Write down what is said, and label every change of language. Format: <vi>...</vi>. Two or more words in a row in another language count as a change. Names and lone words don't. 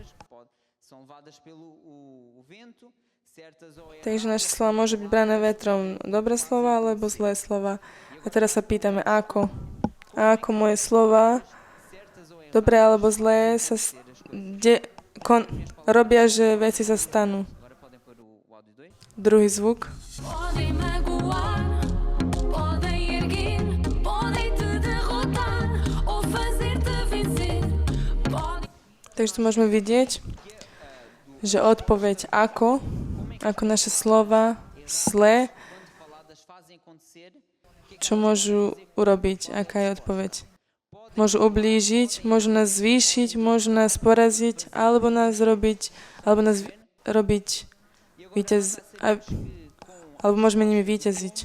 <sk>Takže naše slova môžu byť brané vetrom. Dobré slova alebo zlé slova. A teraz sa pýtame, ako? A ako moje slova, dobré alebo zlé, sa robia, že veci sa stanú. Druhý zvuk.</sk> <pt>Podem magoar, podem erguer, podem te derrotar ou fazer-te vencer.</pt> <sk>Takže tu môžeme vidieť, že odpoveď ako naše slova zlé, čo môžu urobiť, aká je odpoveď. Môžu ublížiť, môžu nás zvýšiť, môžu nás poraziť, alebo nás robiť alebo môžeme nimi víťaziť.</sk>